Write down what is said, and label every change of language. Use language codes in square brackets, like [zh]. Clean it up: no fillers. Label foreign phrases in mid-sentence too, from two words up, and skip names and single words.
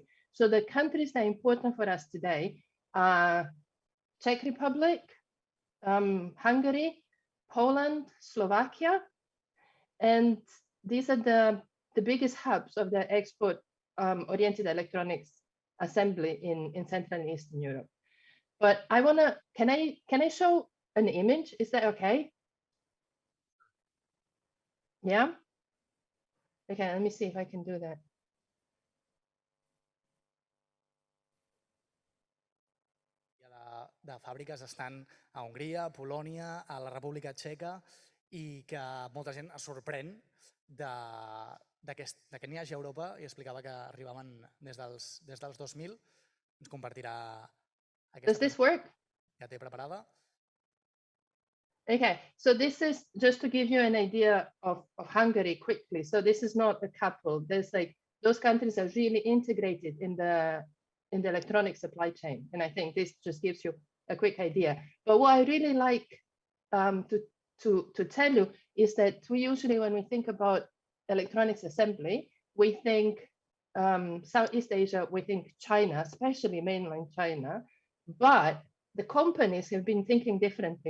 [en] So the countries that are important for us today are Czech Republic, Hungary, Poland, Slovakia, and these are the biggest hubs of the export oriented electronics assembly in Central and Eastern Europe. But I wanna, can I show an image? Is that okay? Yeah? Okay, let me see if I can do that. [ca] De fàbriques estan a Hongria, a Polònia, a la República Txeca, i que molta gent es sorprèn que n'hi hagi a Europa, i explicava que arribaven des dels 2000. Ens compartirà aquesta. [en] Does this work? [ca] Ja té preparada. [en] Okay, so this is just to give you an idea of Hungary quickly. So this is not a couple. There's like, those countries are really integrated in the electronic supply chain. And I think this just gives you a quick idea. But what I really like to tell you is that we usually, when we think about electronics assembly, we think Southeast Asia, we think China, especially mainland China, but the companies have been thinking differently.